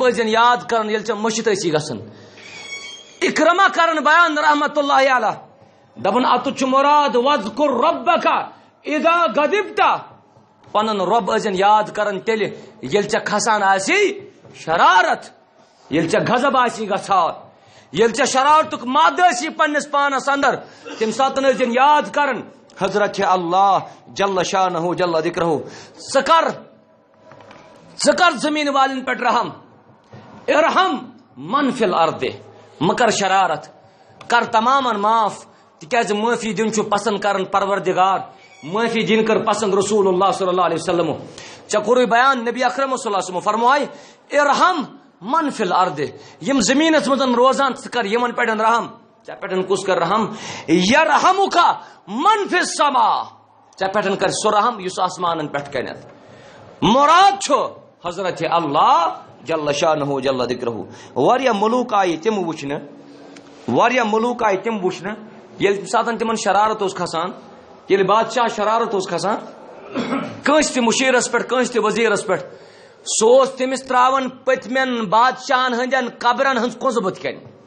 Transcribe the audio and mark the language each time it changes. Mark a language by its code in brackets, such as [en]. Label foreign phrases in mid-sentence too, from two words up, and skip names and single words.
[ks] ٲسۍزٮ۪ن یاد کران ییٚلہِ ژےٚ مٔشِتھ ٲسی گژھان اکرما کران بیان [ar] رحمت اللہ علیہ [ks] دپان اتھ چھُ مراد [ar] وذکر ربک اذا غضبتہ [ks] پنُن رۄب ٲسۍزٮ۪ن یاد کران تیٚلہِ ییٚلہِ ژےٚ کھسان آسی شرارت ییٚلہِ ژےٚ غضب آسی گژھان ییٚلہِ ژےٚ شرارتُک مادٕ آسی پننس پانس اندر تمہِ ساتہٕ ٲسۍزٮ۪ن یاد کران حضرت اللہ [ar] جل شانہ جل ذکرہ [ks] ژٕ کر زمین والٮ۪ن پٮ۪ٹھ رحم [ar] ارحم من فی الارض [ks] مہ کر شرارت کر تمامن معاف تِکیازِ معٲفی دِیُن چھُ پسند کران پروردگار معٲفی دِنۍ کٔر پسند رسول اللہ صلی [ar] اللہ علیہ وسلم [ks] ژےٚ کوٚرُے بیان نبی اکرم [ar] صلی اللہ علیہ وسلم [ks] فرمایہِ [ar] ارحم من فی الارض [ks] یِم زمینس منٛز روزان ژٕ کر یِمن پٮ۪ٹھ رحم ژےٚ پٮ۪ٹھ کُس کر رحم [ar] یرحمک من فی السما [ks] ژےٚ پٮ۪ٹھ کر سُہ رحم یُس آسمانن پٮ۪ٹھ کنٮ۪تھ مراد چھُ حضرت اللہ [ar] جل شانہ جل ذکرہ [ks] واریاہ ملوک آیہِ تِم وٕچھنہٕ واریاہ ملوک آیہِ تِم وٕچھنہٕ ییٚلہِ ساتہٕ تِمن شرارت اوس کھسان ییٚلہِ بادشاہ شرارت اوس کھسان کٲنٛسہِ تہِ مُشیرس پٮ۪ٹھ کٲنٛسہِ تہِ وزیرس پٮ۪ٹھ سُہ اوس تٔمِس تراوان پٔتمٮ۪ن بادشاہن ہٕنٛدٮ۪ن قبرن ہٕنٛز کُنٛزٕ بٔتھۍ کَنہِ